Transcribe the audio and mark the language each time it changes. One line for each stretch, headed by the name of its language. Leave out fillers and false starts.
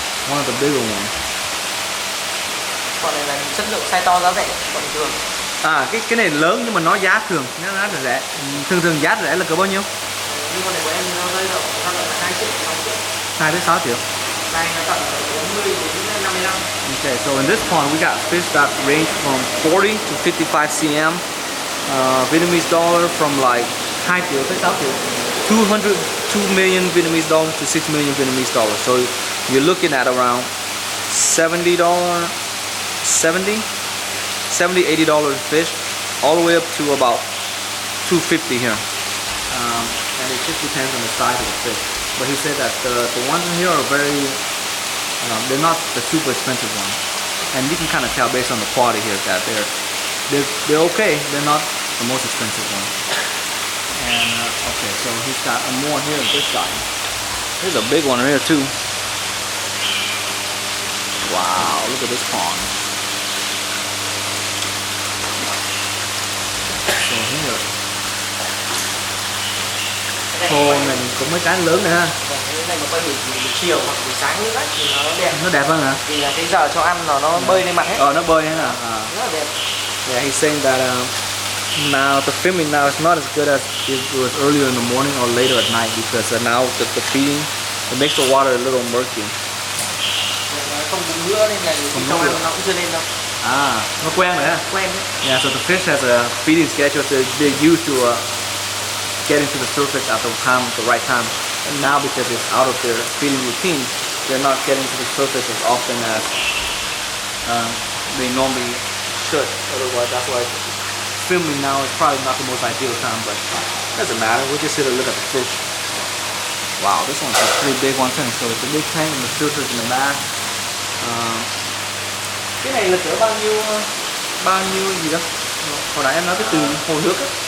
English: One of the bigger ones.
Vietnamese: Còn này là chất lượng size to giá rẻ, còn bình thường. À cái này lớn nhưng mà nó giá thường, nó rất là rẻ. Thường giá rẻ là cỡ bao nhiêu? Như con này của em thì nó rơi vào 2 triệu, 6 triệu. 2 đến 6 triệu. Này nó tận 40 đến 55.
English: Okay, so in this pond we got fish that range from 40 to 55 cm. Vietnamese dollar from like
Vietnamese: 2 triệu tới 6 triệu.
English: 2 million Vietnamese dollars to 6 million Vietnamese dollars. So you're looking at around $70, $80 fish, all the way up to about $250 here. And it just depends on the size of the fish. But he said that the ones in here are very, they're not the super expensive ones. And you can kind of tell based on the quality here that they're okay. They're not the most expensive ones. And okay, so he's got more here on this side. There's a big one here too. Wow, look at this pond. So here.
Vietnamese: Hồ mình cũng mấy cái lớn này ha. Cái này mà quay buổi chiều hoặc buổi sáng nữa thì nó đẹp. Nó đẹp hơn hả? Vì là cái giờ cho ăn nó bơi lên mặt hết. Nó bơi hết hả? Rất là đẹp.
English: Yeah, he's saying that now the filming now is not as good as it was earlier in the morning or later at night because now the feeding it makes the water a little murky.
Vietnamese: Không bụng nữa nên là trong ăn nó cũng chưa lên đâu. Nó quen rồi ha. Quen đấy.
English: Yeah, so the fish has a feeding schedule, so they're used to getting to the surface at the right time. And now because it's out of their feeding routine, they're not getting to the surface as often as they normally should. Otherwise, that's why filming now is probably not the most ideal time, but it doesn't matter. We'll just sit and look at the fish. Wow, this one's a pretty big one too. So it's a big tank and the filters in the back.
Vietnamese: Cái này là cỡ bao nhiêu gì đó? Hồi nãy em nói cái từ hồ nước á.